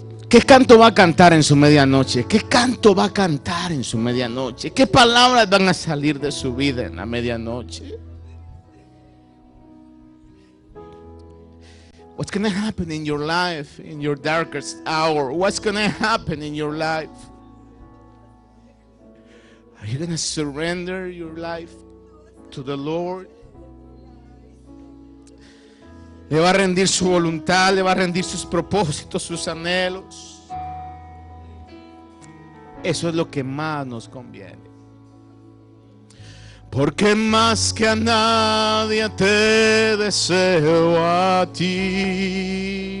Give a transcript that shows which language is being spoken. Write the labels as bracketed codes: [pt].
[es] ¿qué canto va a cantar en su medianoche? ¿Qué canto va a cantar en su medianoche? ¿Qué palabras van a salir de su vida en la medianoche? [en] What's going to happen in your life, in your darkest hour? What's going to happen in your life? Are you going to surrender your life to the Lord? [es] Le va a rendir su voluntad, le va a rendir sus propósitos, sus anhelos. Eso es lo que más nos conviene. Porque más que a nadie te deseo a ti.